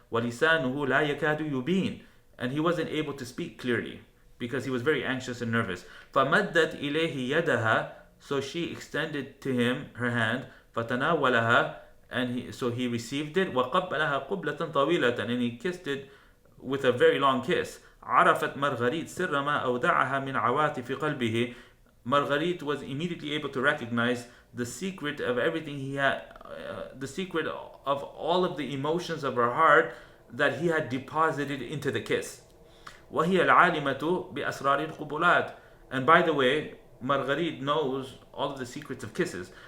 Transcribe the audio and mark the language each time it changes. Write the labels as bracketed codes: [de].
[ar] وَلِسَانُهُ لَا يَكَادُ يُبِينُ, [en] and he wasn't able to speak clearly because he was very anxious and nervous. [ar] فَمَدَّتْ إِلَيْهِ يَدَهَا, [en] so she extended to him her hand. فَتَنَاوَلَهَا, and so he received it. [ar] وَقَبَّلَهَا قُبْلَةً طَوِيلَةً, [en] and he kissed it with a very long kiss. [ar] عرفت Marguerite سر ما أودعها من عواطف قلبه. [en] Marguerite was immediately able to recognize the secret of everything he had, the secret of all of the emotions of her heart that he had deposited into the kiss. [ar] وهي العالمة بأسرار القبلات, [en] and by the way, Marguerite knows all of the secrets of kisses.